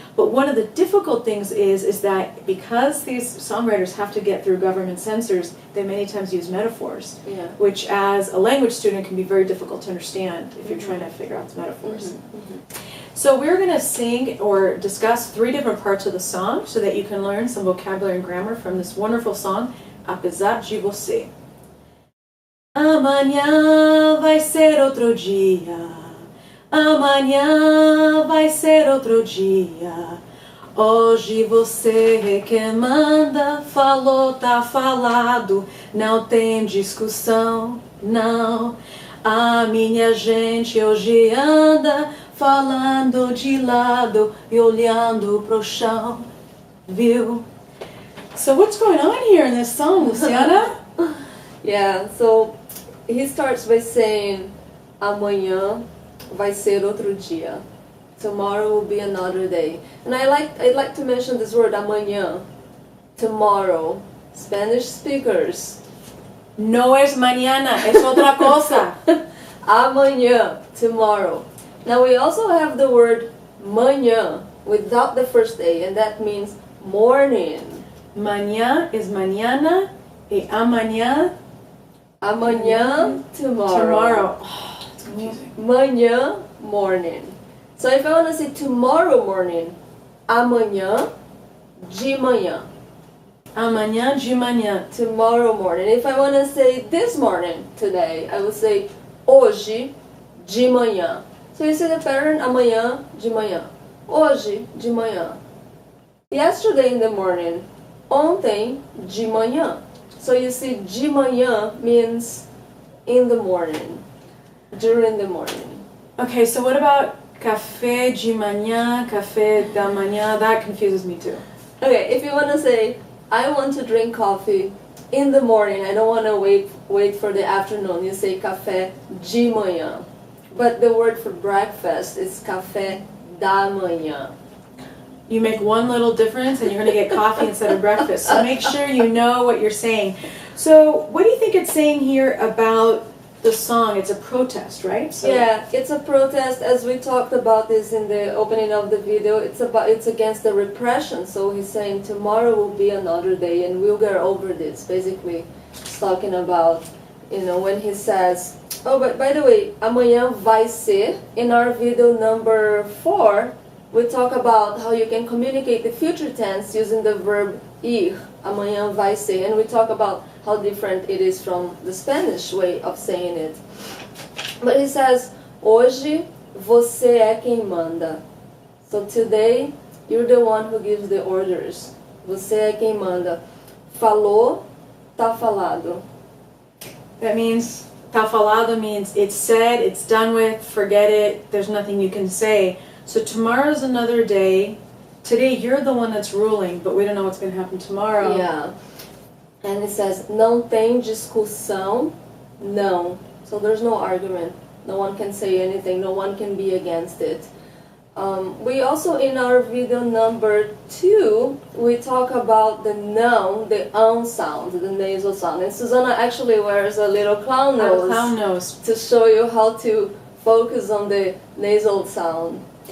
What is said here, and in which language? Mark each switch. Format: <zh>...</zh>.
<en>But one of the difficult things is that because these songwriters have to get through government censors, they many times use metaphors, which as a language student can be very difficult to understand if you're trying to figure out the metaphors. So we're going to sing or discuss 3 different parts of the song so that you can learn some vocabulary and grammar from this wonderful song, Apesar de Você.</en> <pt>Amanhã vai ser outro dia. Amanhã vai ser outro dia. Hoje você é quem manda, falou, tá falado, não tem discussão, não. A minha gente hoje anda falando de lado e olhando pro chão, viu?</pt> <en>So what's going on here in this song, Luciana? Yeah, so he starts by saying,</en> <pt>amanhã vai ser outro dia.</pt> <en>Tomorrow will be another day. And I'd like to mention this word, amanhã. Tomorrow. Spanish speakers.</en> <es>No es mañana, es otra cosa.</es> <pt>Amanhã.</pt> <en>Tomorrow. Now we also have the word manhã without the first A, and that means morning.</en> <es>Mañana is mañana y amanhã.</es> <pt>Amanhã,</pt> <en>tomorrow. Tomorrow. Oh, it's confusing. Manhã, morning. So if I want to say tomorrow morning,</en> <pt>amanhã de manhã. Amanhã de manhã.</pt> <en>Tomorrow morning. If I want to say this morning, today, I would say</en> <pt>hoje de manhã.</pt> <en>So you see the pattern,</en> <pt>amanhã de manhã. Hoje de manhã.</pt> <en>Yesterday in the morning.</en> <pt>Ontem de manhã.</pt> <en>So you see de manhã means in the morning, during the morning. Okay, so what about</en> <pt>café de manhã, café da manhã?</pt> <en>That confuses me too. Okay, if you want to say, I want to drink coffee in the morning, I don't want to wait for the afternoon, you say</en> <pt>café de manhã.</pt> <en>But the word for breakfast is</en> <pt>café da manhã.</pt> <en>You make one little difference and you're going to get coffee instead of breakfast. So make sure you know what you're saying. So what do you think it's saying here about the song? It's a protest, right? So yeah, it's a protest. As we talked about this in the opening of the video, it's against the repression. So he's saying tomorrow will be another day and we'll get over this. Basically, he's talking about, when he says, oh, but by the way,</en> <pt>amanhã vai ser.</pt> <en>In our video number 4, we talk about how you can communicate the future tense using the verb ir,</en> <pt>amanhã vai ser,</pt> <en>and we talk about how different it is from the Spanish way of saying it. But he says,</en> <pt>hoje você é quem manda.</pt> <en>So today, you're the one who gives the orders.</en> <pt>Você é quem manda. Falou, tá falado.</pt> <en>that means,</en> <pt>tá falado</pt> <en>means it's said, it's done with, forget it, there's nothing you can say. So tomorrow's another day. Today you're the one that's ruling, but we don't know what's going to happen tomorrow. Yeah. And it says,</en> <pt>não tem discussão, não.</pt> <en>So there's no argument. No one can say anything. No one can be against it. We also, in our video number 2, we talk about the não, the sound, the nasal sound. And Susanna actually wears a little clown nose, to show you how to focus on the nasal sound.</en>